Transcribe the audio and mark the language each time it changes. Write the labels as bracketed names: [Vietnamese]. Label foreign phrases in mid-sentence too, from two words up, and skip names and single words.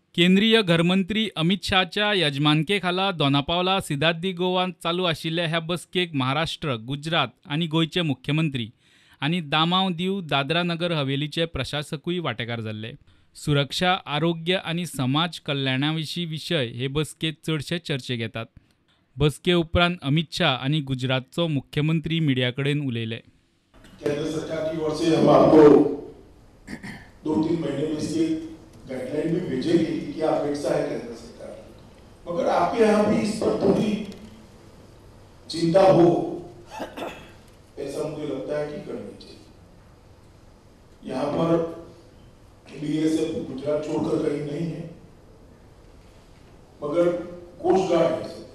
[Konkani] केंद्रीय घरमंत्री अमित शहाच्या यजमानकेखाला दोनापावला सिदार्थ गोवात चालू आशिल्ल्या ह्या बसकेक महाराष्ट्र, गुजरात आणि गोयचे मुख्यमंत्री आणि दामाव दीव दादरा नगर हवेलीचे प्रशासकूय वांटेकार जाल्ले. सुरक्षा, आरोग्य आणि समाज कल्याणाविशीं विशय हे बसकेत चडशे चर्चेक येतात. बसके उपरांत अमित शाह आणि गुजरातचो मुख्यमंत्री मीडिया कडेन उलयले. [Hindi] केंद्र सरकार की ओर से हम आपको 2-3 महीने में इसकी गाइडलाइन भी भेजेगी कि क्या अपेक्षा है केंद्र सरकार की, मगर आपके यहाँ भी इस पर थोड़ी चिंता हो ऐसा मुझे लगता है कि करनी चाहिए. यहाँ पर बीएसएफ गुजरात छोड़कर कहीं नहीं है, मगर कोस्ट गार्ड है.